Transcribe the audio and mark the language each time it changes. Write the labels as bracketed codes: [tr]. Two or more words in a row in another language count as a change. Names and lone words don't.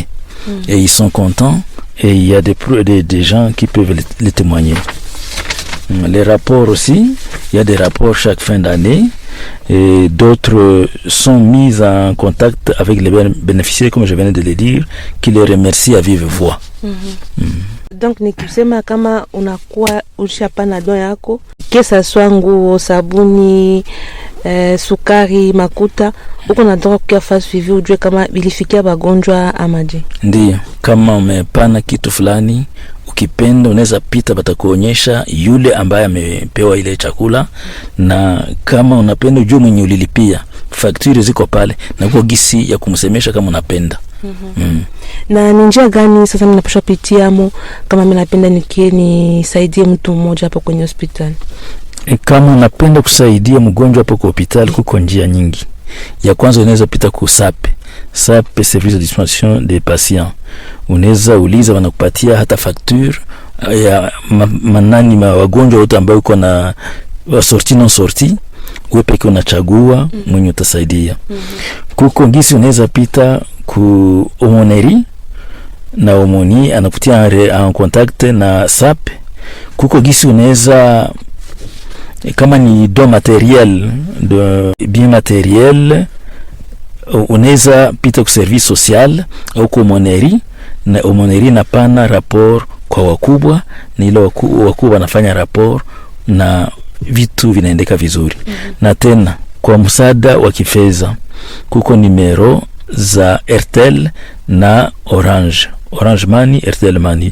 [fr] Et ils sont contents, et il y a des gens qui peuvent les témoigner. Les rapports aussi, il y a des rapports chaque fin d'année, et d'autres sont mis en contact avec les bénéficiaires, comme je venais de le dire, qui les remercient à vive voix. [sw] Donc ni kusema kama unakuwa ushapana don yako, kesa soit nguo, sabuni, sukari, makuta, uko na droit kwa fast suivi ujue kama bilifikia bagonjwa amaje. Ndiyo, kama umepana kitu fulani, ukipenda unaweza pita, batakuonyesha yule ambaye amepewa ile chakula, na kama unapenda ujue mwenye ulilipia, fakturi ziko pale na kwa gisi ya kumsemesha kama unapenda. Na ni njia gani sasa mnapaswa pitiamo kama mimi napenda nisaidie mtu mmoja hapo kwenye hospitali? Kama unapenda kusaidia mgonjwa hapo kwa hospitali, kuko njia nyingi. Ya kwanza unaweza pita ku SAP, [fr] service de distribution des patients. [sw] Unaweza uliza, wanakupatia hata facture ya manani wagonjwa wote ambao uko na [fr] sorti non sorti, [sw] wewe pekee unachagua mwenye utasaidia. Kuko ngisi unaweza pita ku omoneri, na omoni anakutia [fr] en contact [sw] na SAP. Kuko ngisi unaweza, kama ni [fr] don matériel, de bien matériel, [sw] unaweza pita ku [fr] service social [sw] au ku omoneri, na omoneri napana rapport kwa wakubwa, na ile wakubwa wanafanya rapport na vitu vinaendeka vizuri. Na tena kwa msaada wa kifedha, kuko numero za Airtel na Orange Money, Airtel Money.